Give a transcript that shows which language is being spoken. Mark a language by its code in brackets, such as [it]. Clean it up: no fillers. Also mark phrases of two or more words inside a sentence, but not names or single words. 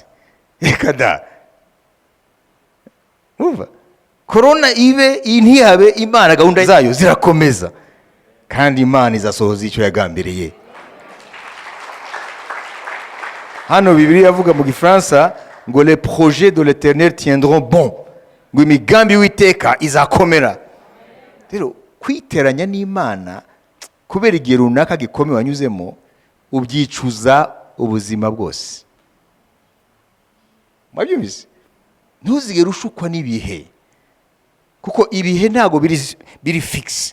[rw] Reka da. Umva? Corona ibe intiyabe, Imana gahunda zayo zirakomeza. Kandi Imana izasohoza icyo yagambiriye. Hano Bibiliya yavuga mu Gifaransa ngo [fr] les projets de l'Éternel tiendront bon. [rw] Ngo imigambi y'Uwiteka izakomera. Rero kwiteranya n'Imana kubera igihe runaka gikomeye wanyuzemo ubyicuza ubuzima bwose. Mwabyumvise? Ntuzigere ushukwa n'ibihe, kuko ibihe ntago biri fix.